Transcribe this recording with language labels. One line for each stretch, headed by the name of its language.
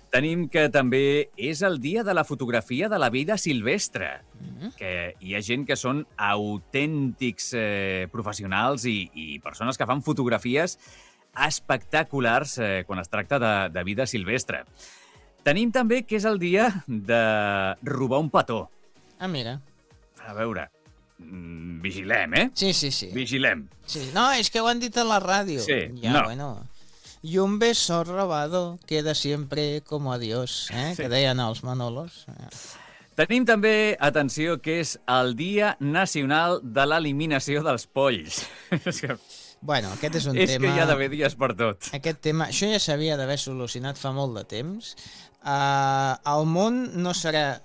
Catalan: Tenim que també és el dia de la fotografia de la vida silvestre, que hi ha gent que són autèntics professionals i persones que fan fotografies espectaculars quan es tracta de vida silvestre. Tenim també que és el dia de robar un petó. Ah, mira. A veure... Vigilem, eh? Sí. Vigilem. Sí. No, és que ho han dit a la ràdio. Sí, ja, no. Bueno.
Spanish: Y un beso robado queda siempre como adiós, eh?
Catalan: Sí. Que deien els Manolos. Tenim també, atenció, que és el Dia Nacional de l'Eliminació dels Polls. Bueno, aquest és un és tema... És que hi ha d'haver dies per tot. Aquest tema... Això ja s'havia d'haver solucionat fa molt de temps. El món no serà...